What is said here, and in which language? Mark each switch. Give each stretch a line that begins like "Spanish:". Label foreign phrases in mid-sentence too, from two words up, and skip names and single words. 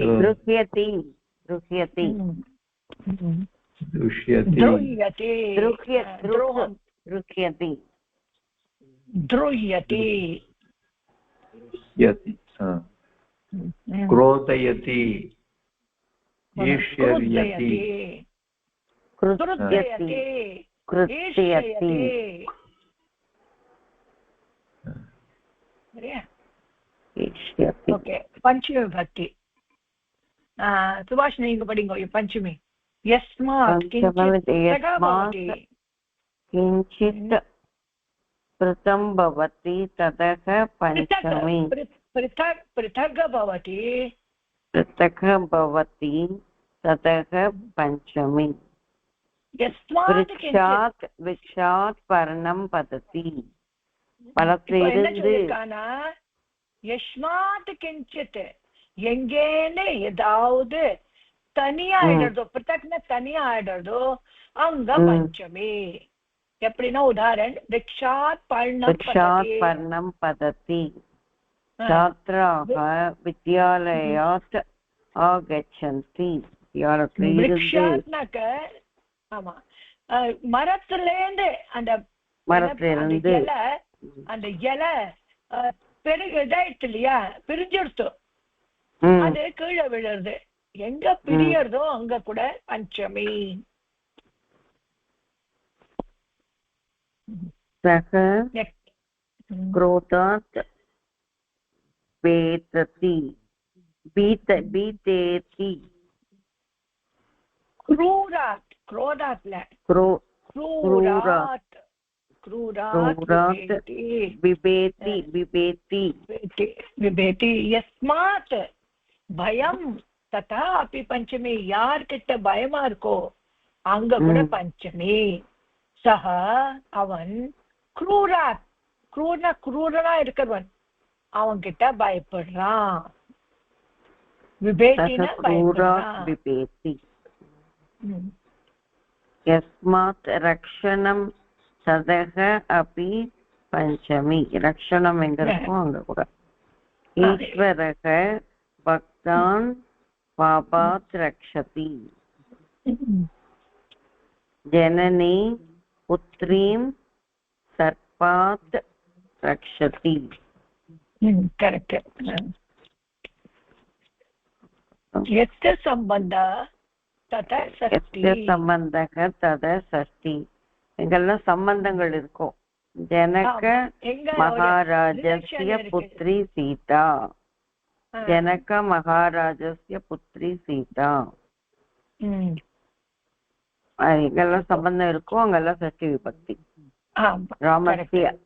Sanskrit: क्रोधयति ईर्ष्यति ओके पंचमी विभक्ति सुभाष
Tamil: நீங்க படிங்க
Sanskrit: पंचमी यस्मात् किंचित् पृथं भवति ततः पंचमी पृथक् भवति ततः पंचमी वृक्षात् पर्णं पतति பழத்திலிருந்து यस्मात् किंचित्
Tamil: எங்கேன்னு ஏதாவது தனியா ஆயிடுறதோ பிரதக்ன தனியா ஆயிடுறதோ அங்க பஞ்சமி எப்படின்னா உதாரணம்
Sanskrit: वृक्षात् पर्णं पतति छात्राः विद्यालयात् आगच्छन्ति वृक्षात्नक
Tamil: ஆமா மரத்திலேந்து அந்த இலை பெருகிட்டு இல்லையா பிரிஞ்சிடுத்து அது கீழே விழுறது எங்க பிரியறதோ அங்க கூட பஞ்சமி
Sanskrit: क्रोधात् भीतेति क्रोधात् बिभेति यस्मात् भयं तथा अपि पंचमी
Tamil: யார் கிட்ட பயமா இருக்கோ அங்க கூட பஞ்சமி சஹ அவன் क्रूरனா இருக்கிறவன் அவன் கிட்ட பயப்படுறான் விபேதினா
Sanskrit: விபேதி यस्मात् रक्षणं ततः अपि पंचमी रक्षणं
Tamil: எங்கறப்போ அங்க கூட
Sanskrit: ईश्वरः भक्तान् पापात् रक्षति जननी पुत्रीं सर्पात् रक्षति करेक्ट यस्य संबंधः तथा
Tamil: षष्ठी எங்கெல்லாம் சம்பந்தங்கள் இருக்கும்
Sanskrit: जनक महाराजस्य पुत्री सीता जनक महाराजस्य पुत्री सीता
Tamil: எங்கெல்லாம் சம்பந்தம் இருக்கும் அங்கெல்லாம் ஷஷ்டி விபக்தி ராமஸ்ய